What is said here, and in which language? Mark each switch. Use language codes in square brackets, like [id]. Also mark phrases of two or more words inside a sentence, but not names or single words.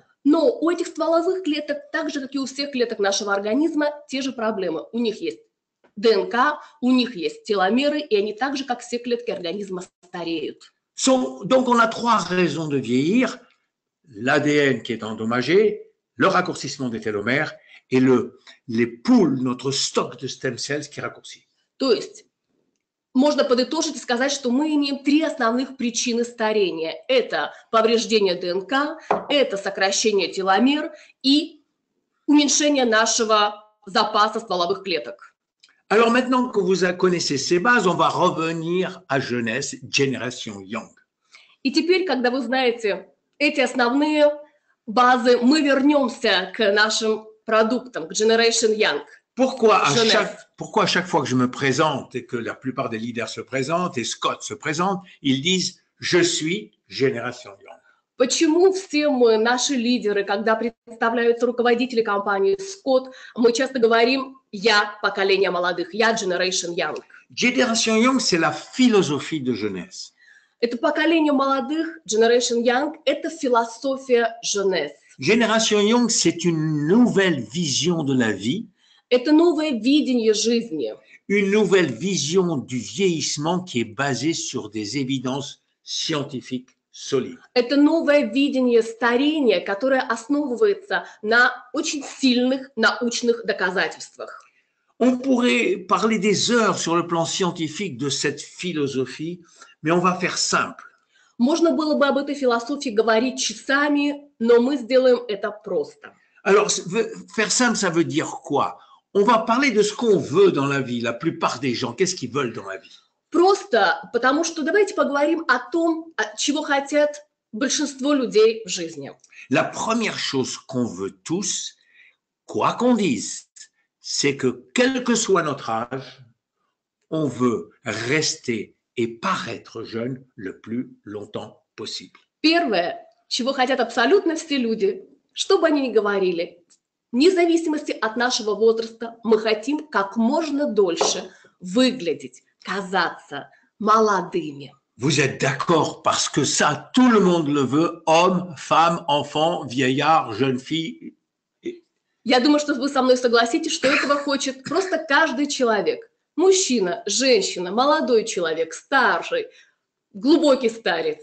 [ru] Но у этих стволовых клеток, так же, как и у всех клеток нашего организма, те же проблемы. У них есть ДНК, у них есть теломеры, и они так же, как все клетки организма, стареют. [fr] Donc, on a trois raisons de vieillir. L'ADN qui est endommagé, le raccourcissement des télomères et les poules, notre stock de [en] stem cells [fr] qui raccourcit. [ru] То есть можно подытожить и сказать, что мы имеем три основных причины старения. Это повреждение ДНК, это сокращение теломер и уменьшение нашего запаса стволовых клеток. [fr] Alors maintenant que vous connaissez ces bases, on va revenir à jeunesse, Generation Young. [ru] И теперь, когда вы знаете эти основные базы, мы вернемся к нашим продуктам, к Generation Young. [fr] Pourquoi à chaque fois que je me présente et que la plupart des leaders se présentent et Scott se présente, ils disent « Je suis Génération Young ». [ru] Почему все мы, наши лидеры, когда представляются руководители компании Scott, мы часто говорим «Я поколение молодых», «Я Generation Young». [fr] Génération Young, c'est la philosophie de jeunesse. [ru] Это поколение молодых, Generation Young, это философия jeunesse. [fr] Génération Young, c'est une nouvelle vision de la vie. [ru] Это новое видение жизни. [fr] Une nouvelle vision du vieillissement qui est basée sur des évidences scientifiques solides. [ru] Это новое видение старения, которое основывается на очень сильных научных доказательствах. [fr] On pourrait parler des heures sur le plan scientifique de cette philosophie, mais on va faire simple. [ru] Можно было бы об этой философии говорить часами, но мы сделаем это просто. [fr] Alors, faire simple, ça veut dire quoi? On va parler de ce qu'on veut dans la vie. La plupart des gens, qu'est-ce qu'ils veulent dans la vie? [ru] Просто потому что давайте поговорим о том, чего хотят большинство людей в жизни. [fr] La première chose qu'on veut tous, quoi qu'on dise, c'est que quel que soit notre âge, on veut rester et paraître jeune le plus longtemps possible. [ru] Первое, чего хотят абсолютно все люди, что бы они ни говорили, вне зависимости от нашего возраста, мы хотим как можно дольше выглядеть, казаться молодыми. [fr] Vous êtes d'accord parce que ça, tout le monde le veut, homme, femme, enfant, vieillard, jeune fille. [ru] Я думаю, что вы со мной согласитесь, что этого хочет просто каждый человек. Мужчина, женщина, молодой человек, старший, глубокий старец.